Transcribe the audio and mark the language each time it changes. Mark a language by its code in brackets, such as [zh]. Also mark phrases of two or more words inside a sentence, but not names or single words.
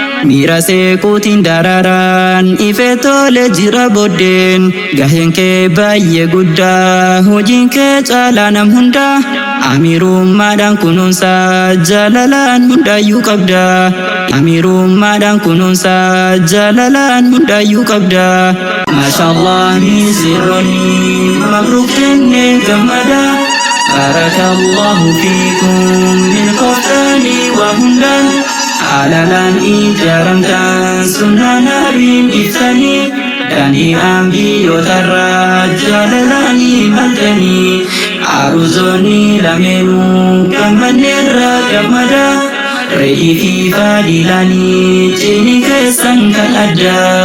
[om] Miira seequutiin dararaan, ife tole jira boddeen. Gaheen kee baay'ee guddaa, hojiin kee caalaa nam hunda. Amiirummaadhaan kunuunsa, jaalalaan hundaayyuu qabda. Amiirummaadhaan kunuunsa, jaalalaan hundaayyuu qabda. [ar] ما شاء الله من سرني. مبروك [om] jenne gammada. [ar] بارك الله فيكم بالقرآن وهدى. [om] Halalan ijaramtan sunnah nabiin ibsanii. Danii ambiyootarraa jaalalaanii maltanii. Aruzoonni lameenuu gammanneerra gammada. Re'ii fi faadilaanii cini keessan kan adda.